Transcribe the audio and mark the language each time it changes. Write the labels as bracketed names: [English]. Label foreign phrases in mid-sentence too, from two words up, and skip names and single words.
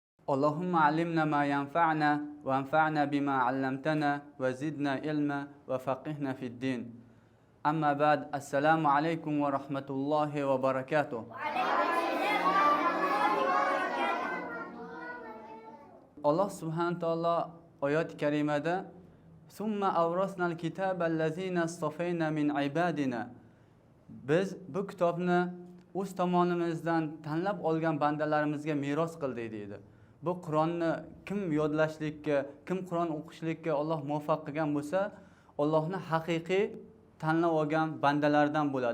[Arabic] اللهم علمنا ما ينفعنا وانفعنا بما علمتنا وزدنا علما وفقهنا في الدين. أما بعد، السلام عليكم ورحمة الله وبركاته. [Uzbek] Allah subhanahu taolo oyat karimada [Arabic] ثم أورثنا الكتاب الذين اصطفينا من عبادنا, [Uzbek] biz bu kitobni o'z tomonimizdan tanlab olgan bandalarimizga meros qildik deydi. Bu Qur'onni kim yodlashlikka, kim Qur'on o'qishlikka Alloh muvaffaq qilgan bo'lsa, Allohning haqiqiy tanlab olgan bandalardan bo'ladi.